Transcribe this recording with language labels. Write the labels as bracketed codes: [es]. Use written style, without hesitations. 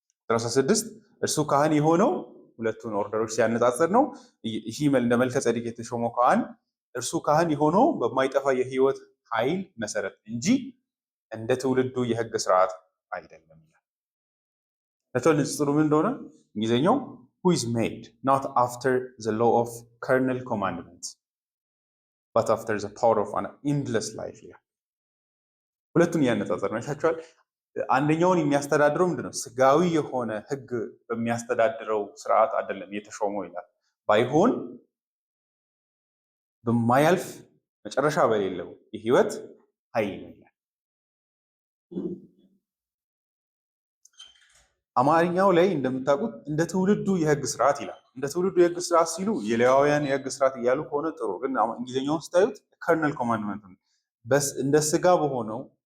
[am] 16 እርሱ ካህን የሆነው ሁለቱን ኦርደሮች ሲያነጻጽር ነው። ይህ እንደ መልከጼዴቅ የተሾመው ካህን እርሱ ካህን የሆነው በማይጠፋ የሕይወት ኃይል መሰረት እንጂ እንደ ትውልዱ የሕግ ስርዓት አይደለም ይላል። ንጽጽሩ ምን እንደሆነ እንግሊዝኛው [en] who is made not after the law of carnal commandment but after the power of an endless life [am] ይላል። ሁለቱን እያነጻጸር ነው ይታችኋል። አንደኛውን የሚያስተዳድረው ምንድነው? ስጋዊ የሆነ ህግ በሚያስተዳድረው ስርዓት አይደለም የተሾመው ይላል። ባይሆን በማያልፍ መጨረሻ በሌለው የህይወት ኃይል ነው ይላል። አማርኛው ላይ እንደምታውቁት እንደ ትውልዱ የህግ ስርዓት ይላል። እንደ ትውልዱ የህግ ስርዓት ሲሉ የሌዋውያን የህግ ስርዓት እያሉ ከሆነ ጥሩ፣ ግን እንግሊዝኛውን ስታዩት ከርነል ኮማንድመንት ነው። እንደ ስጋ በሆነው